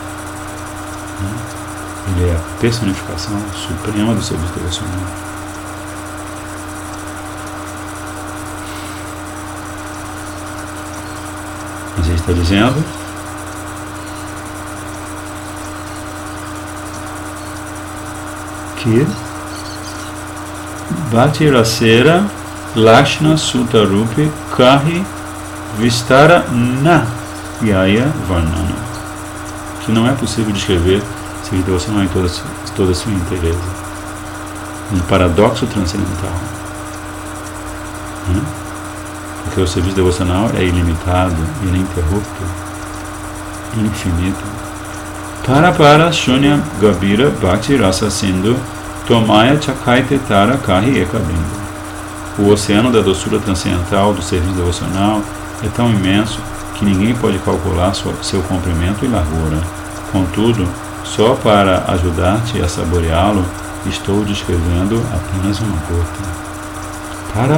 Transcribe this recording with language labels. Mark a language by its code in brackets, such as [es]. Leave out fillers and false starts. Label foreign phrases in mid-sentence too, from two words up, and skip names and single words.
[pt] Ele é a personificação suprema do serviço devocional. A gente está dizendo que [bn] ভক্তি-রসের লক্ষণ সূত্ররূপি কহি বিস্তার না যায় বর্ণনা, [pt] que não é possível descrever serviço devocional em toda a sua inteireza. Um paradoxo transcendental. Porque o serviço devocional é ilimitado, ininterrupto, infinito. [bn] পার শূন্য গভীর ভক্তি রস সিন্ধু তোমায় চাখাইতে তার কহি একবিন্দু. [pt] O oceano da doçura transcendental do serviço devocional é tão imenso que ninguém pode calcular seu comprimento e largura. Contudo, só para ajudar-te a saboreá-lo, estou descrevendo apenas uma gota.